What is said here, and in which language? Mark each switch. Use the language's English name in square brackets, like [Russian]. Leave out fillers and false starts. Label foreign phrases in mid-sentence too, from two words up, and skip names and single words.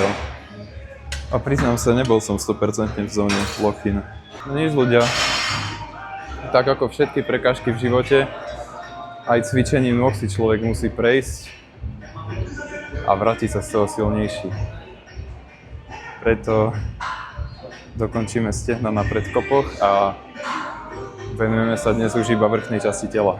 [Slovak] A priznám sa, nebol som 100% v zóne lock-in. No nič ľudia, tak ako všetky prekážky v živote, aj cvičením nôh si človek musí prejsť a vrátiť sa z toho silnejší. Preto dokončíme stehna na predkopoch a venujeme sa dnes už iba vrchnej časti tela.